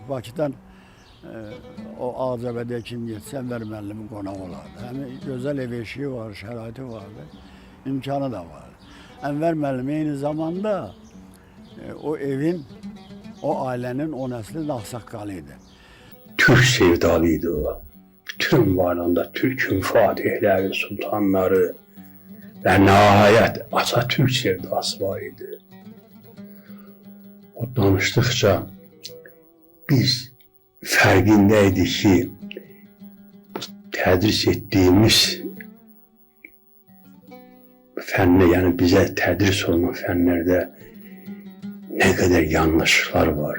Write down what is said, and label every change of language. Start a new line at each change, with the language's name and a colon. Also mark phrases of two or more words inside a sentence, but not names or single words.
Azerbaijani: Bakıdan o Ağcabədiyə kim getsə Enver müəllimin qonağı olardı. Həmi gözəl ev eşiyi var, şəraiti vardı, imkanı da vardı. Enver müəllim eyni zamanda o evin, o ailənin, o nəslin ağsaqqalıydı. Türk sevdalıydı o.
Turkish: Bütün varlığında Türk'ün fatihleri, sultanları ve nihayet Atatürk sevdası var idi. O danıştıkça biz farkındaydık ki tədris ettiğimiz fənne, yani bize tədris olunan fənlərdə ne kadar yanlışlıklar var.